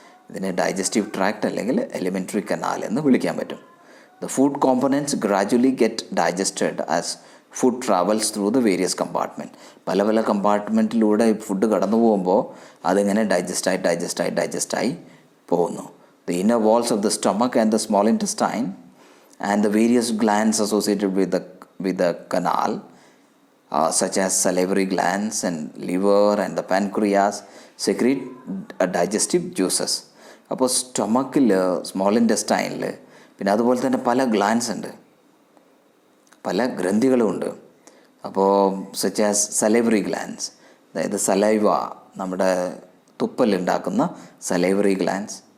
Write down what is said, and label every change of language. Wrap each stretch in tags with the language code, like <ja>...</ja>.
<ml>ഇതിനെ digestive tract അല്ലെങ്കിൽ elementary canal എന്ന് വിളിക്കാൻ പറ്റും.</ml> <en>The food components gradually get digested as food travels through the various compartment.</en> <ml>പല കമ്പാർട്ട്മെൻറ്റിലൂടെ ഫുഡ് കടന്നു പോകുമ്പോൾ അതിങ്ങനെ ഡൈജസ്റ്റായി പോകുന്നു.</ml> <en>The inner walls of the stomach and the small intestine and the various glands associated with the canal, such as salivary glands and liver and the pancreas, secrete digestive juices.</en> <ml>അപ്പോൾ സ്റ്റൊമക്കിൽ, small ഇൻറ്റസ്റ്റൈനിൽ, പിന്നെ അതുപോലെ തന്നെ പല glance ഉണ്ട്, പല ഗ്രന്ഥികളുമുണ്ട്. അപ്പോൾ</ml> <en>such as salivary glands,</en> <ml>അതായത് saliva, നമ്മുടെ തുപ്പലുണ്ടാക്കുന്ന സലൈവറി ഗ്ലാൻസ്.</ml>